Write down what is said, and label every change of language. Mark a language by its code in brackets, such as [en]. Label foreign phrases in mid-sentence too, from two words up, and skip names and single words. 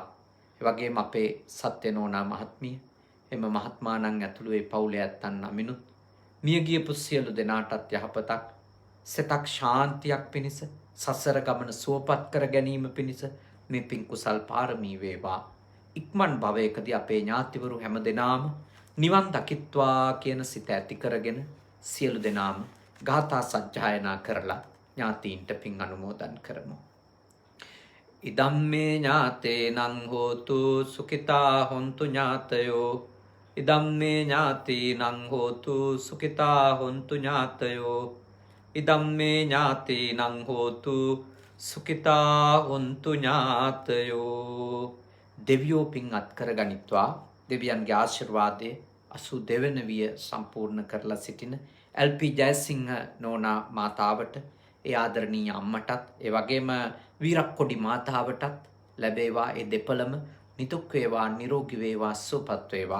[si] ඒ වගේම අපේ සත්‍ය නෝනා මහත්මිය, එම මහත්මාණන් ඇතුළු ඒ පවුලේ ඇත්තන් නමිනුත් මියගිය සියලු දෙනාටත් යහපතක්, සිතක් ශාන්තියක් පිණිස, සසර ගමන සුවපත් කර ගැනීම පිණිස මේ පින් කුසල් පාරමී වේවා. ඉක්මන් භවයකදී අපේ ඥාතිවරු හැම දෙනාම නිවන් දකිත්වා කියන සිත ඇති කරගෙන සියලු දෙනාම ගාථා සජ්ජායනා කරලා ඥාතීන්ට පින් අනුමෝදන් කරමු. [pi] ඉදම්මේ ඥාතේනං හෝතු සුඛිතා හොන්තු ඥාතයෝ. ඉදම්මේ ඥාතීනං හෝතු සුඛිතා හොන්තු ඥාතයෝ. ඉදම්මේ ඥාතීනං හෝතු සුඛිතා හොන්තු ඥාතයෝ. [si] දෙවියෝ පින් අත් කරගනිත්වා. දෙවියන්ගේ ආශිර්වාදයේ 82 වෙනි විය සම්පූර්ණ කරලා සිටින එල්.පී. ජයසිංහ නෝනා මාතාවට, ඒ ආදරණීය අම්මටත්, ඒ වගේම වීරක්කොඩි මාතාවටත් ලැබේවා. ඒ දෙපළම නිදුක් වේවා, නිරෝගී වේවා, සුවපත් වේවා.